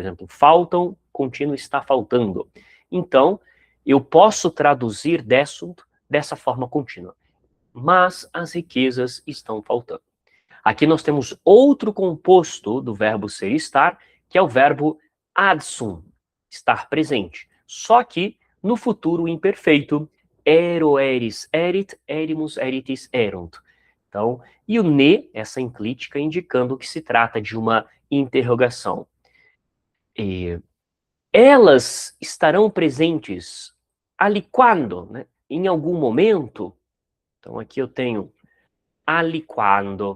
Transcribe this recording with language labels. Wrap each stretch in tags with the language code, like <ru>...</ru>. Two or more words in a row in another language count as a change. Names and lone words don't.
<pt>Por exemplo, faltam contínuo está faltando. Então, eu posso traduzir dessa forma contínua. Mas as riquezas estão faltando. Aqui nós temos outro composto do verbo ser e estar, que é o verbo adsum, estar presente. Só que no futuro imperfeito,</pt> <la>ero, eris, erit, erimus, eritis, erunt.</la> <pt>Então, e o ne, essa enclítica, indicando que se trata de uma interrogação. E elas estarão presentes ali quando, né? Em algum momento. Então aqui eu tenho ali quando.</pt>